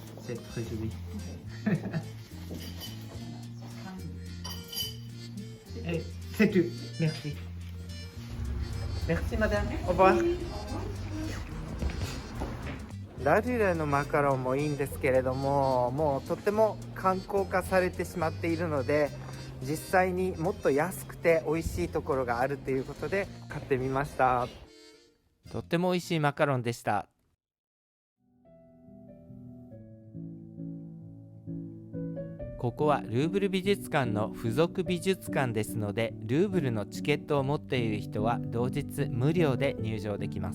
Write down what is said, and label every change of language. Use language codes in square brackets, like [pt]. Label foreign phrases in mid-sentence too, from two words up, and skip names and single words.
[fr] c'est très joli. C'est tout. Merci. Merci, madame. Au revoir. [ja] ラリュレのマカロンもいいんですけれども、もうとっても観光化されてしまっているので、実際にもっと安くて美味しいところがあるということで買ってみました。とっても美味しいマカロンでした。ここはルーブル美術館の付属美術館ですので、ルーブルのチケットを持っている人は同日無料で入場できます。